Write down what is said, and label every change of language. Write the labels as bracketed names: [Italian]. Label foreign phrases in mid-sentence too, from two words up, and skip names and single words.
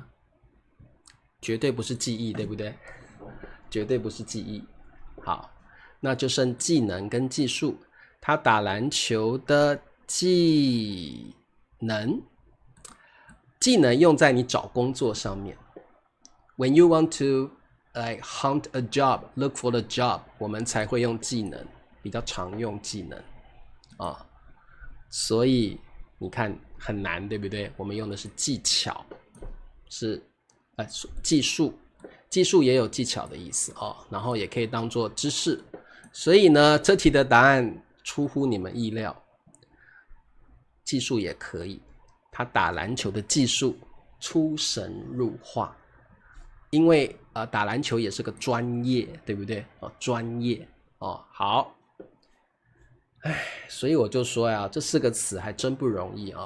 [Chinese] 絕對不是技藝，對不對？絕對不是技藝。好，那就剩技能跟技術。他打籃球的技能，技能用在你找工作上面。 [English] When you want to like hunt a job, look for the job， [Chinese] 我們才會用技能，比較常用技能啊，所以你看很難，对不對？我們用的是技巧，是技術，技術也有技巧的意思哦，然後也可以當做知識，所以呢，這題的答案出乎你們意料，技術也可以，他打籃球的技術出神入化。因為打籃球也是個專業，對不對？哦，專業哦，好，哎，所以我就說呀，這4個詞還真不容易哦。